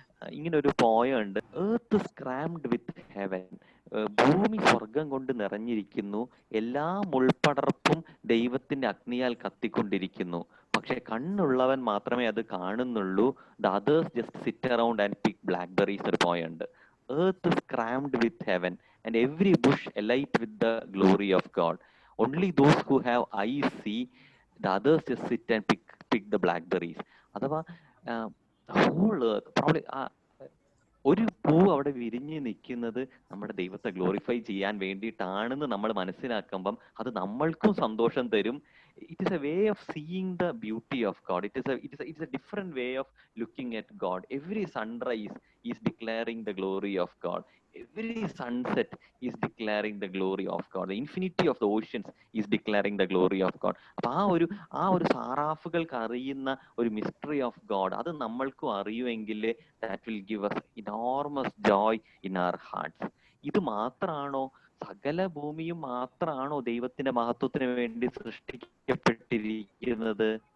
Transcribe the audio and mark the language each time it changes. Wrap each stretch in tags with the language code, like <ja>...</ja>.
<ml>ഇങ്ങനെ ഒരു പോയം ഉണ്ട്.</ml> <en>Earth is crammed with heaven.</en> <ml>ഭൂമി സ്വർഗം കൊണ്ട് നിറഞ്ഞിരിക്കുന്നു, എല്ലാ മുൾപടർപ്പും ദൈവത്തിന്റെ അഗ്നിയാൽ കത്തിക്കൊണ്ടിരിക്കുന്നു, പക്ഷെ കണ്ണുള്ളവൻ മാത്രമേ അത് കാണുന്നുള്ളൂ.</ml> <en>the others just sit around and pick blackberries</en> <ml>ഒരു പോയം ഉണ്ട്.</ml> <en>Earth is crammed with heaven and every bush alight with the glory of God. Only those who have eyes see, the others just sit and pick the blackberries.</en> <ml>അഥവാ</ml> <en>whole earth probably</en> <ml>ഒരു പൂ അവിടെ വിരിഞ്ഞ് നിൽക്കുന്നത് നമ്മുടെ ദൈവത്തെ glorify ചെയ്യാൻ വേണ്ടിയിട്ടാണെന്ന് നമ്മൾ മനസ്സിലാക്കുമ്പം അത് നമ്മൾക്കും സന്തോഷം തരും.</ml> <en>It is a way of seeing the beauty of God. It is a different way of looking at God. Every sunrise is declaring the glory of God. Every sunset is declaring the glory of God. The infinity of the oceans is declaring the glory of God.</en> <ml>അപ്പൊ ആ ഒരു സാറാഫുകൾക്ക് അറിയുന്ന ഒരു</ml> <en>mystery of God</en> <ml>അത് നമ്മൾക്കും അറിയുമെങ്കിൽ</ml> <en>that will give us enormous joy in our hearts.</en> <ml>ഇത് മാത്രമാണോ? സകല ഭൂമിയും മാത്രമാണോ ദൈവത്തിന്റെ മഹത്വത്തിന് വേണ്ടി സൃഷ്ടിക്കപ്പെട്ടിരിക്കുന്നത്?</ml>